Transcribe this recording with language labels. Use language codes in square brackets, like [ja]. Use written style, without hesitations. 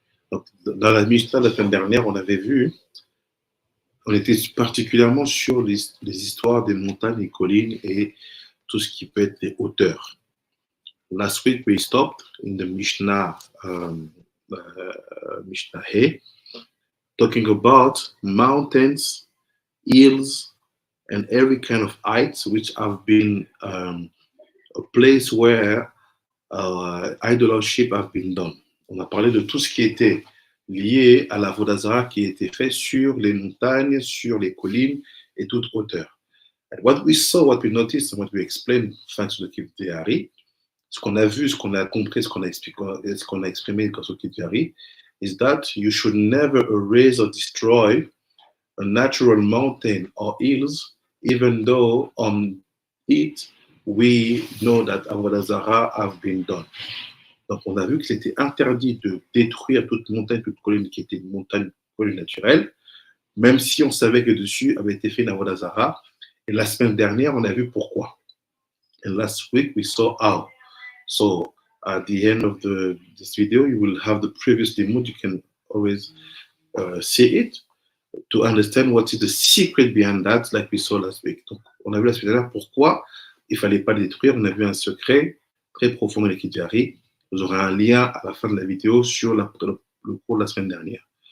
[fr] Donc, dans la Mishnah de la semaine dernière, on avait vu, on était particulièrement sur les histoires des montagnes, des collines et tout ce qui peut être des hauteurs. [en] Last week, we stopped in the Mishnah, Mishnah He, talking about mountains, hills, and every kind of heights which have been a place where idol-worship have been done. [fr] On a parlé de tout ce qui était lié à la Avodah Zarah qui était fait sur les montagnes, sur les collines et toute hauteur. [en] And what we saw, what we noticed, and what we explained, thanks to the Kivtehari, [fr] ce qu'on a vu, ce qu'on a compris, ce qu'on a exprimé grâce au Kivtehari, [en] is that you should never erase or destroy a natural mountain or hills, even though on it we know that Avodah Zarah have been done. [fr] Donc on a vu que c'était interdit de détruire toute montagne, toute colline qui était une montagne, colline naturelle, même si on savait que dessus avait été fait une Avodah Zarah. Et la semaine dernière, on a vu pourquoi. [en] And last week we saw how. So at the end of this video, you will have the previous limud. You can always see it to understand what is the secret behind that, like we saw last week. [fr] Donc, on a vu la semaine dernière pourquoi il ne fallait pas le détruire. On a vu un secret très profond de l'Ekidjari. Vous aurez un lien à la fin de la vidéo sur le cours de la semaine dernière.